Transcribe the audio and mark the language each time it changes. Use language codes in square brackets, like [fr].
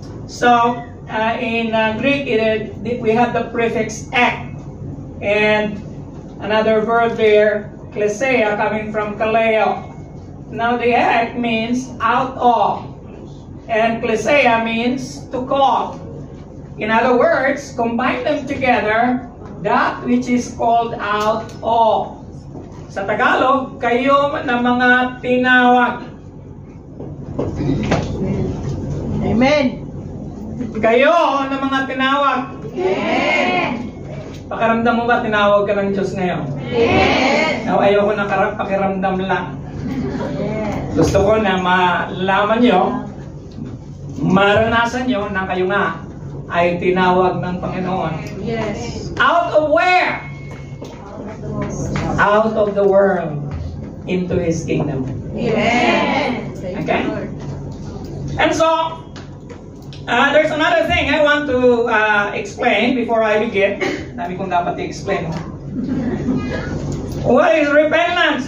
[en] So, in Greek, we have the prefix ek, and another verb there, kleseia, coming from kaleo. Now, the ek means out of, and kleseia means to call. In other words, combine them together, that which is called out of. [tl] Sa Tagalog, kayo na mga tinawag. [en] Amen. [tl] Kayo na mga tinawag. [en] Amen. [tl] Pakiramdam mo ba tinawag ka ng Diyos ngayon? [en] Yes. [tl] Now, ayoko na pakiramdam lang. [en] Yes. [tl] Gusto ko na malaman nyo, maranasan nyo na kayo nga ay tinawag ng Panginoon. [en] Yes. Out of where? Out of the world into His kingdom. Amen. Okay? And so, there's another thing I want to explain before I begin. [tl] Dami kong dapat i-explain. [en] What is repentance?